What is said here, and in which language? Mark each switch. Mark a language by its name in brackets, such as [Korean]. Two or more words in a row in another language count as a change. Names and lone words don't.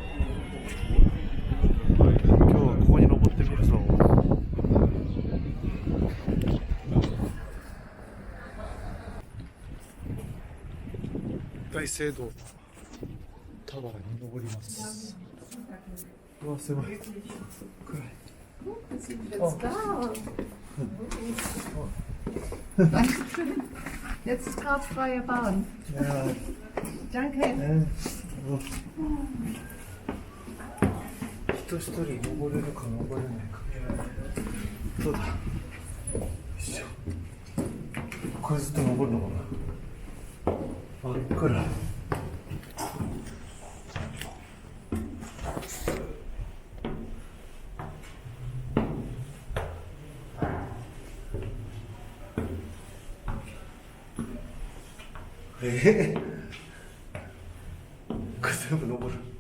[Japanese] 今日はここに登ってみるぞ。大聖堂タワーに登ります。うわ、すごい暗い。 [German] Jetzt ist gerade freie Bahn. Ja. Danke. [Japanese] 人一人登れるか登れないか。どうだ。よいしょ。これずっと登るのかな。あっから。これ全部登る。